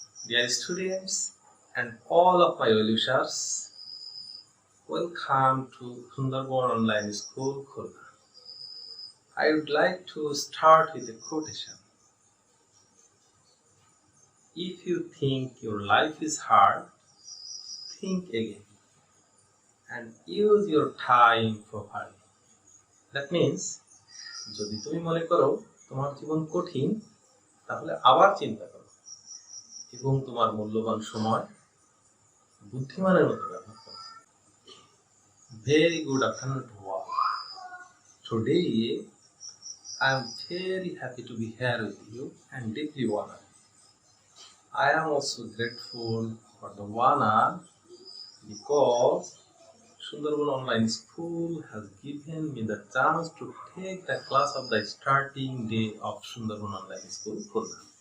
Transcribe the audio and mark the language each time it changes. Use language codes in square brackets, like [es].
[en] Dear students and all of my well-wishers, welcome to Sundarban Online School, Khulna. I would like to start with a quotation. If you think your life is hard, think again and use your time properly. That means, [bn] যদি তুমি মনে করো তোমার জীবন কঠিন, তাহলে আবার চিন্তা করো এবং তোমার মূল্যবান সময় বুদ্ধিমানের মতো ব্যবহার করো। [en] Very good afternoon to all. Today, I am very happy to be here with you and deeply honored. I am also grateful for the honor because Sundarban Online School has given me the chance to take the class of the starting day of Sundarban Online School, Khulna.